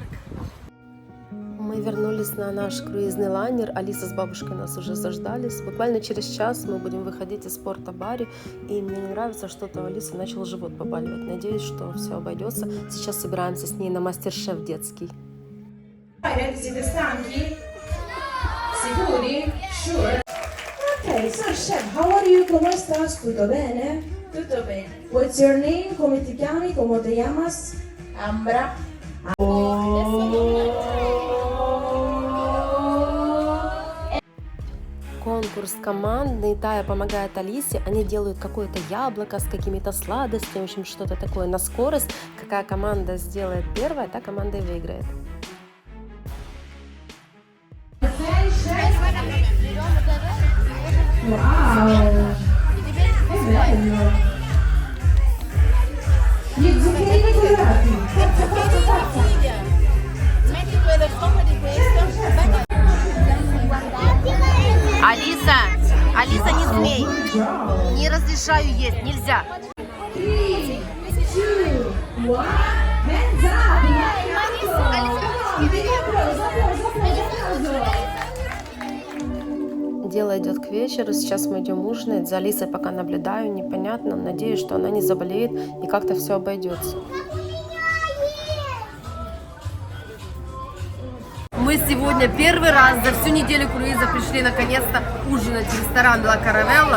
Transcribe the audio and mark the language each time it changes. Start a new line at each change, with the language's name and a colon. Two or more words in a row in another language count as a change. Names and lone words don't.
Russian: Мы вернулись на наш круизный лайнер. Алиса с бабушкой нас уже заждались. Буквально через час мы будем выходить из порта Бари. И мне не нравится, что-то у Алисы начал живот побаливать. Надеюсь, что все обойдется. Сейчас собираемся с ней на мастер-шеф детский.
Italian: Siete stanchi? Sicuri?
English: Sure? Ok, so chef, how are you?
Spanish: ¿Cómo estás?
Italian: ¿Tutto bene? Tutto bene.
English: What's your name?
Spanish: ¿Cómo te chiami? ¿Cómo te llamas? Ambra.
Russian: Конкурс командный. Тая помогает Алисе. Они делают какое-то яблоко с какими-то сладостями. В общем, что-то такое на скорость. Какая команда сделает первая, та команда и выиграет.
English: Wow!
Italian: Che bello! Gli zuccherini colorati! Forza! Metti quello sopra di questo.
Russian: Алиса, не смей. Не разрешаю есть, нельзя.
English: 3, 2, 1, hands up!
Russian: Дело идет к вечеру, сейчас мы идем ужинать. За Алисой пока наблюдаю, непонятно. Надеюсь, что она не заболеет и как-то все обойдется. Мы сегодня первый раз за всю неделю круиза пришли наконец-то ужинать в ресторан Ла Каравелла.